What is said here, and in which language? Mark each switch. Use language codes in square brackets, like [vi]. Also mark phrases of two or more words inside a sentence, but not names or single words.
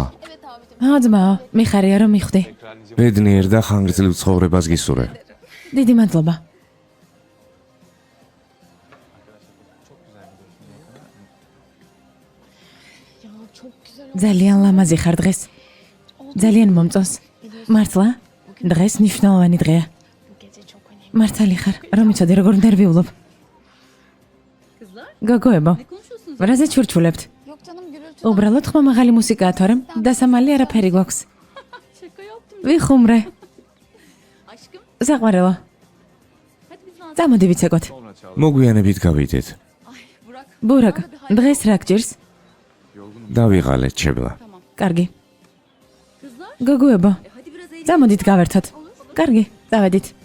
[tr] evet abicim. [ka] ო ძმაო, მიხარია რომ მიხვდი. ბედნიერ და ხანგრძლივ ცხოვრებას გისურვებ. დიდი მადლობა. ძალიან ლამაზი ხარ დღეს. ძალიან მომწონს. მართლა? დღეს ნიშნავანი დღეა. მართალი ხარ, რომ იცოდე როგორ ნერვიულობ. [tr] Kızlar [ka] გოგოებო, [tr] ne konuşuyorsunuz? [ka] რაზე ჩურჩულებთ? [tr] Yok canım gürültü. [ka] უბრალოდ ხმა მაღალი მუსიკაა თორემ დასამალი არაფერი გვაქვს. [tr] Şaka yaptım [ka] ვიხუმრე. [tr] aşkım. [ka] საყვარელო, [tr] Hadi biz dans. [ka] წამოდი ვიცეკოთ. მოგვიანებით გავიდეთ. [tr] Ay Burak. [ka] ბურაკ, დღეს რა გჭირს? დავიღალეთ შებლა. კარგი. [tr] Kızlar [ka] გოგოებო, [tr] hadi biraz eğlenelim. [ka] წამოდით გავერთოთ. კარგი, წავედით.